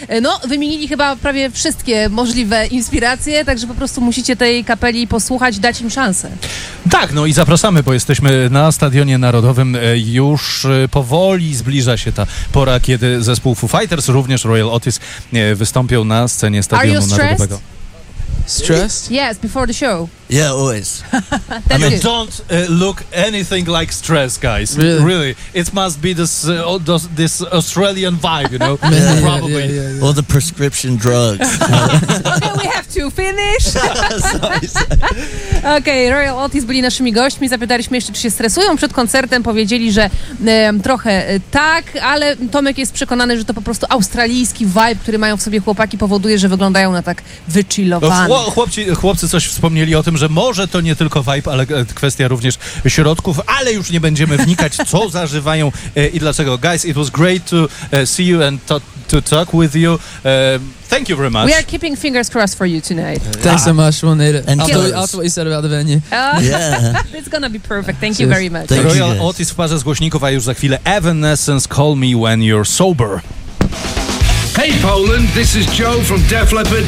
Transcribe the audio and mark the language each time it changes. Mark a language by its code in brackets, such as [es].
[pl] No, wymienili chyba prawie wszystkie możliwe inspiracje, także po prostu musicie tej kapeli posłuchać, dać im szansę. Tak, no i zapraszamy, bo jesteśmy na Stadionie Narodowym. Już powoli zbliża się ta pora, kiedy zespół Foo Fighters, również Royal Otis, wystąpią na scenie Stadionu Narodowego. [en] Stressed? Yes, before the show. Yeah, always. I mean, don't look anything like stress, guys. Really? Really. It must be this Australian vibe, you know? Yeah, probably. Yeah, yeah, yeah, yeah. Or the prescription drugs. Okay, we have to finish. Sorry. [pl] Okay, Royal Otis byli naszymi gośćmi. Zapytaliśmy jeszcze, czy się stresują przed koncertem. Powiedzieli, że trochę tak, ale Tomek jest przekonany, że to po prostu australijski vibe, który mają w sobie chłopaki, powoduje, że wyglądają na tak wychillowane. Chłopcy coś wspomnieli o tym, że może to nie tylko vibe, ale kwestia również środków, ale już nie będziemy wnikać, co zażywają i dlaczego. [en] Guys, it was great to see you and to talk with you. Thank you very much. We are keeping fingers crossed for you tonight. Thanks so much. We'll need it. And after what you said about the venue. Yeah. It's gonna be perfect. Thank you very much. [pl] Royal Otis w parze z głośników, a już za chwilę Evanescence, Call Me When You're Sober. [en] Hey Poland, this is Joe from Def Leppard.